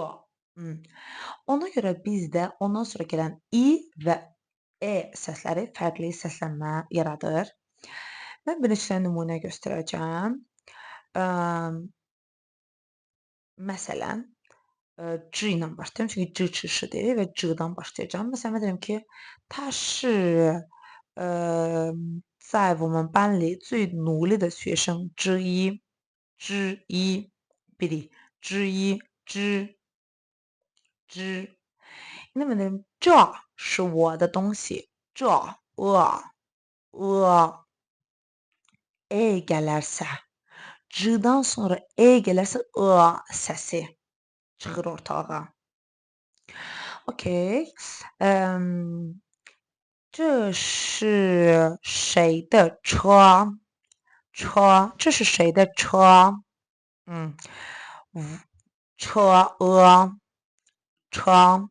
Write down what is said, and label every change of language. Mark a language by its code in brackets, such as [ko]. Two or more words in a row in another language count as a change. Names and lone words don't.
[az] Ona görə bizdə ondan sonra gələn i və e səsləri fərqli səslənmə yaradır. Mən bir neçə nümunə göstərəcəm. Məsələn, c ilə başlayıram, çünki c, ç, ş-dir və c-dan başlayacağam. Məsələn, mən deyirəm ki, [zh] 他是在我们班里最努力的学生之一。之一，biri, 之一，之。那么呢，这是我的东西。 [az] 这 e gələrsə, c-dan sonra e gələrsə səsi çıxır ortalığa. [zh] OK， 这是谁的车？这是谁的车？车车。